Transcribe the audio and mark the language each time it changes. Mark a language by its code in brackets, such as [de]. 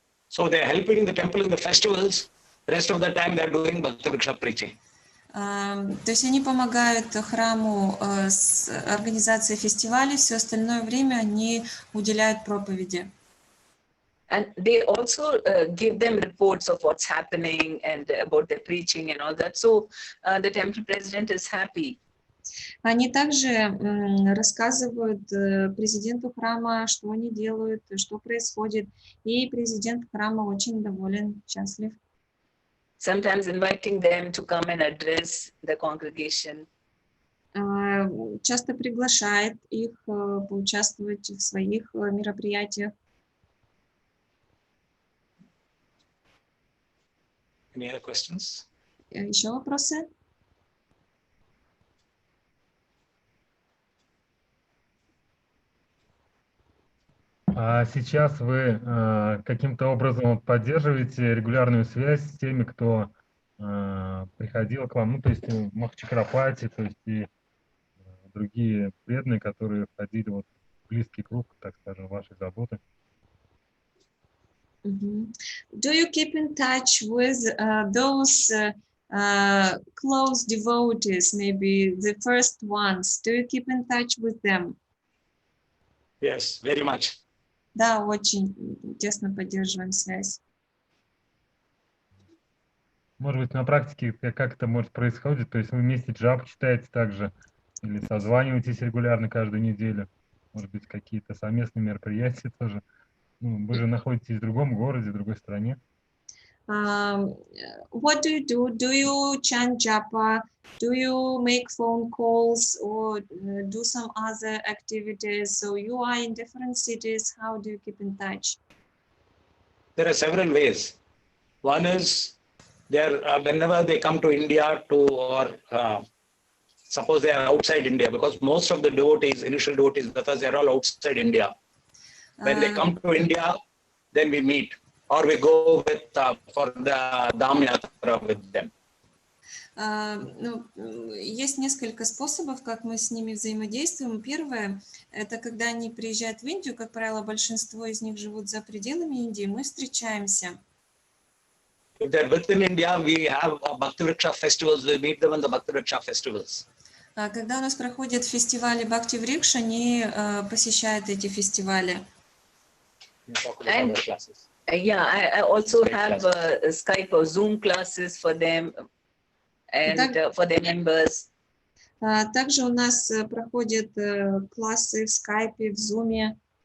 [en] So they're helping the temple in the festivals. Rest of the time they're doing Bhakti Vriksha preaching. [ru] То есть они помогают храму с организацией фестивалей, все остальное время они уделяют проповеди. [en] And they also give them reports of what's happening and about their preaching and all that. So the temple president is happy. [ru] Они также рассказывают президенту храма, что они делают, что происходит, и президент храма очень доволен, счастлив. [en] Sometimes inviting them to come and address the congregation. [ru] Часто приглашает их поучаствовать в своих мероприятиях. [en] Any other questions? [ru] Еще вопросы? А сейчас вы каким-то образом поддерживаете регулярную связь с теми, кто приходил к вам, ну, то есть в Махачакрапати, то есть и другие преданные, которые входили вот в близкий круг, так скажем, вашей заботы? [en] Do you keep in touch with those close devotees, maybe the first ones? Do you keep in touch with them? Yes, very much. [ru] Да, очень тесно поддерживаем связь. Может быть, на практике как это может происходить? То есть вы вместе джап читаете также или созваниваетесь регулярно каждую неделю? Может быть, какие-то совместные мероприятия тоже? Ну, вы же находитесь в другом городе, в другой стране. [en] What do you do? Do you chant japa? Do you make phone calls or do some other activities? So you are in different cities. How do you keep in touch? There are several ways. One is whenever they come to India or suppose they are outside India, because most of the devotees, initial devotees, because they are all outside India. When they come to India, then we meet or we go with for the Dham Yatra with them. [ru] Ну, есть несколько способов, как мы с ними взаимодействуем. Первое, это когда они приезжают в Индию, как правило, большинство из них живут за пределами Индии, мы встречаемся. [en] If they're within India, we have Bhakti Vriksha festivals, we meet them in the Bhakti Vriksha festivals. [ru] Когда у нас проходят фестивали Бхакти Врикша, они посещают эти фестивали. [en] And yeah, I also have Skype or Zoom classes for them and for their members. [ru] Также у нас проходят классы в Skype, в Zoom.